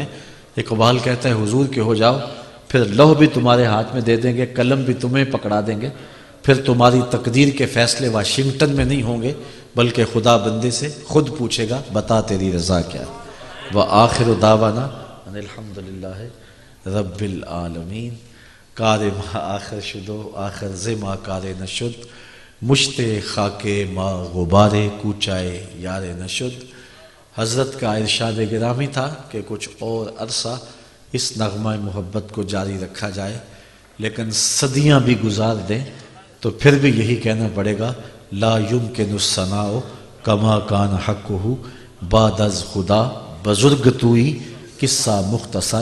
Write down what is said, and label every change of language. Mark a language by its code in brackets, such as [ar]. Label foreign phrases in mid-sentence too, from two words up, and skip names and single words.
[ur] اقبال کہتا ہے حضور کے ہو جاؤ، پھر لوح بھی تمہارے ہاتھ میں دے دیں گے، قلم بھی تمہیں پکڑا دیں گے، پھر تمہاری تقدیر کے فیصلے واشنگٹن میں نہیں ہوں گے، بلکہ خدا بندے سے خود پوچھے گا بتا تیری رضا کیا ہے۔ [ar] وآخر دعوانا ان الحمد للہ رب العالمین۔ [fa] کار ما آخر شدو آخر زما کار نشد، مشت خاک ما غبار کوچائے یار نشد۔ [ur] حضرت کا ارشاد گرامی تھا کہ کچھ اور عرصہ اس نغمہ محبت کو جاری رکھا جائے، لیکن صدیاں بھی گزار دیں تو پھر بھی یہی کہنا پڑے گا [ar] لا یمکن الثناء کما کان حقہ [fa] بعد از خدا بزرگ توئی قصہ مختصر۔